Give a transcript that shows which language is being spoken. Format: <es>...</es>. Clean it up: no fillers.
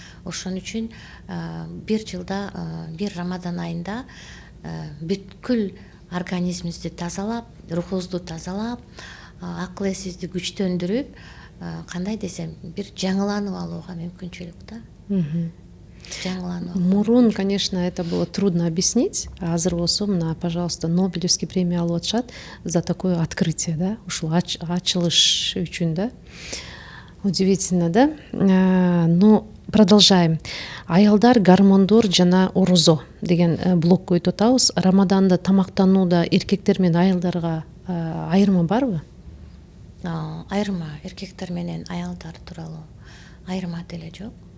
<ky>Ошон үчүн бир жылда, бир Рамадан айында бүткүл организмибизди тазалап, рухубузду тазалап, акыл эсибизди күчтөндүрүп, кандай десем, бир жаңыланып алууга мүмкүнчүлүк да.</ky> <ru>Мурун, конечно, это было трудно объяснить, а</ru> <ky>азыр болсо мына,</ky> <ru>пожалуйста, Нобелевский премия</ru> <ky>алып атышат</ky> <ru>за такое открытие, да,</ru> <ky>ушул ачылыш үчүн,</ky> <ru>да. Удивительно, да. Но продолжаем.</ru> <ky>Аялдар, гормондор жана орозо деген блокко өтүп атабыз. Рамаданда тамактанууда эркектер менен аялдарга айырма барбы? Айырма эркектер менен аялдар тууралуу айырма деле жок.</ky>